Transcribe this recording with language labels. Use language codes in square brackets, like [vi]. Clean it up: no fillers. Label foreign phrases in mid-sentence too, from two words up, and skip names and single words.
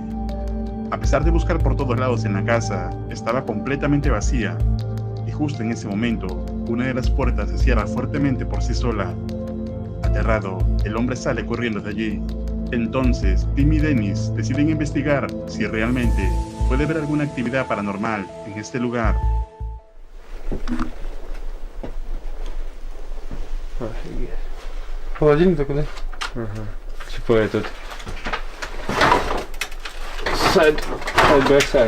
[es] A pesar de buscar por todos lados en la casa, estaba completamente vacía, y justo en ese momento, una de las puertas se cierra fuertemente por sí sola. Aterrado, el hombre sale corriendo de allí. Entonces, Tim y Dennis deciden investigar si realmente puede haber alguna actividad paranormal en este lugar. [ru] Офигеть. Холодильник такой, да? Типа этот... [en] Side by side.